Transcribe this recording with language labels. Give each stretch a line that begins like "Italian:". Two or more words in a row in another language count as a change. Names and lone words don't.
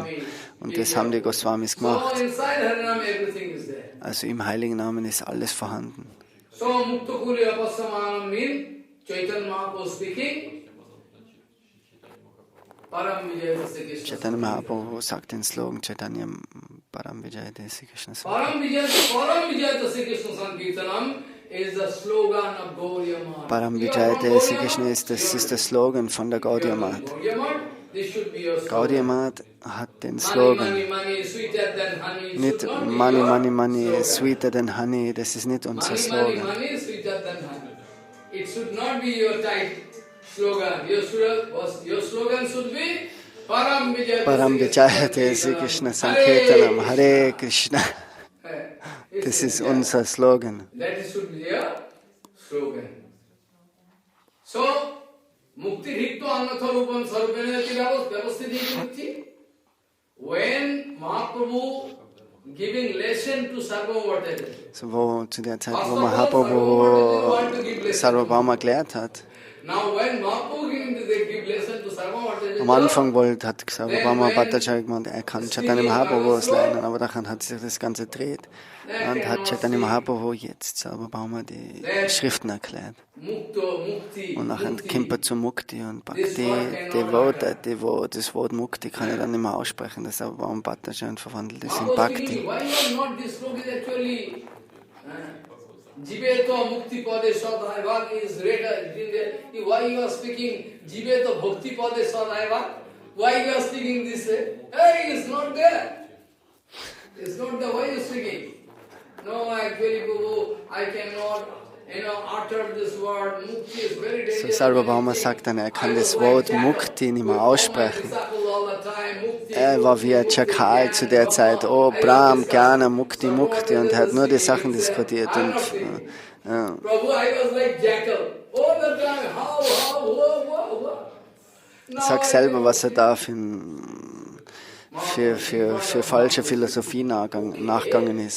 German: Und das haben die Goswamis gemacht. Also im Heiligen Namen ist alles vorhanden. Chaitanya Mahaprabhu sagt den Slogan Chaitanya
Sanskrit: Param Vijaya Desi Krishna Sankirtanam. Param Vijaya Desi Krishna
German: das ist der Slogan von der Gaudiya Math. Gaudiya Math hat den Slogan.
English: Nicht Money, Money, Money, sweeter than honey,
German: das ist nicht unser Slogan.
Sanskrit: Param Vijaya Desi Krishna Sankirtanam, Hare Krishna.
German: Das ist unser Slogan. So,
Sanskrit: Mukti Rikto Annatha Rupam Sarupena Vyavasthiti.
English: When Mahaprabhu giving lesson to Sarvabhauma,
German: so zu der Zeit, wo Mahaprabhu Sarvabhauma gelehrt hat, am Anfang hat Swarup Bhattacharya gemeint, er kann Chaitanya Mahaprabhu lernen, aber dann hat sich das Ganze gedreht. Und hat Chaitanya Mahaprabhu jetzt Swarup die Schriften erklärt. Und nachher kommt er zu Mukti und Bhakti, das Wort Mukti kann er dann nicht mehr aussprechen, das Swarup Bhattacharya verwandelt ist in Bhakti.
Sanskrit: Jiveto mukti pade sadaiva
English: is written. Why you are speaking
Sanskrit: Jiveto bhakti pade sadaiva?
English: Why you are speaking this way? Hey, it's not there. It's not there. Why you are speaking? No, actually, Prabhu, I cannot, utter this word. Mukti is very dangerous.
German: So Sarvabhauma sagt dann, er kann das Wort Mukti nicht mehr aussprechen. Er war wie ein Chakal zu der Zeit.
Sanskrit: Oh, Brahm, Jnana, Mukti, Mukti.
German: Und er hat nur die Sachen diskutiert. Und, sag selber, was er da für falsche Philosophie nachgegangen ist.